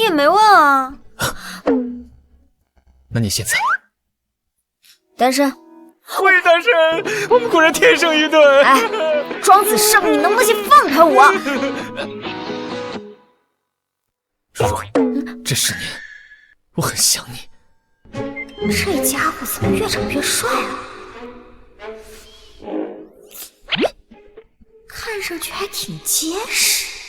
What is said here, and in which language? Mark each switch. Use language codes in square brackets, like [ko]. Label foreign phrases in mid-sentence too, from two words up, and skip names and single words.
[zh] 你也沒問啊。那你現在單身？會單身？我們果然天生一對。哎，莊子勝，你能不能先放開我？如如，這 10年我很想你。這家伙怎麼越長越帥啊？看上去還挺結實。